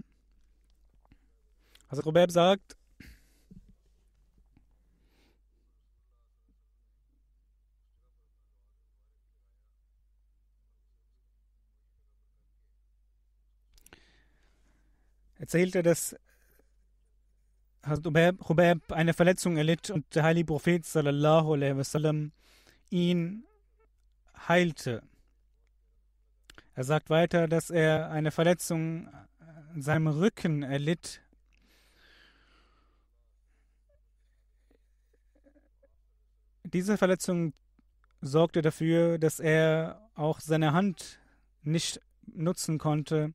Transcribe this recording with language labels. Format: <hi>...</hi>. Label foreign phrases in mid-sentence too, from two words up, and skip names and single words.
<de>Also Robert sagt, erzählte, dass Hubab eine Verletzung erlitt und der heilige Prophet</de> <ar>صلى الله عليه وسلم</ar> <de>ihn heilte. Er sagt weiter, dass er eine Verletzung an seinem Rücken erlitt. Diese Verletzung sorgte dafür, dass er auch seine Hand nicht nutzen konnte.</de>